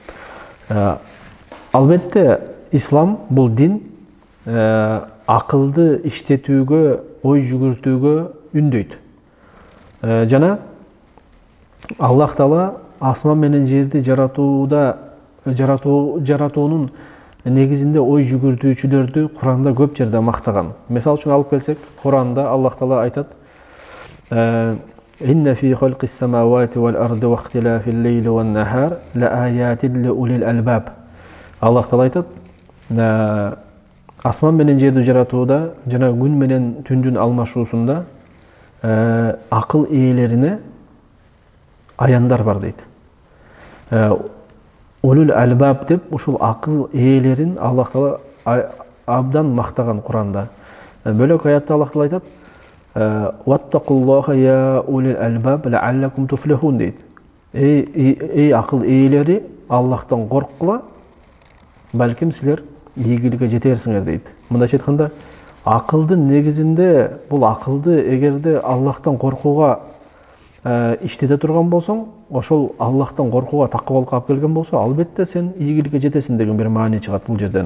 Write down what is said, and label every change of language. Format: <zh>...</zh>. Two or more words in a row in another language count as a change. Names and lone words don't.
<ky>Албетте ислам бул дин акылды иштетүүгө, ой жүгүртүүгө үндөйт. Жана Аллах Таала асман менен жерди жаратуунун негизинде ой жүгүртүүчүлөрдү Куранда көп жерде мактаган. Мисал үчүн алып келсек, Куранда Аллах Таала айтат:</ky> <ar>«إن في خلق السماوات والأرض واختلاف الليل والنهار لآيات لأولي الألباب».</ar> <ky>Аллах Таала айтат: асман менен жерди жаратууда жана күн менен түндүн алмашуусунда акыл ээлерине аяндар бар дейт.</ky> <ar>أولو الألباب</ar> <ky>деп ушул акыл ээлерин Аллах Таала абдан мактаган Куранда. Бөлөк аятта Аллах Таала айтат:</ky> <ar>«واتقوا الله يا أولي الألباب لعلكم تفلحون»</ar> <ky>дейт. Эй акыл ээлери, Аллахтан корккула, балким силер ийгиликке жетерсиңер дейт. Мындайча айтканда, акылдын негизинде бул акылды эгерде Аллахтан коркууга иштете турган болсоң, ошол Аллахтан коркууга, такыбалыкка алып келген болсо, албетте сен ийгиликке жетесиң деген бир маани чыгат бул жерден.</ky>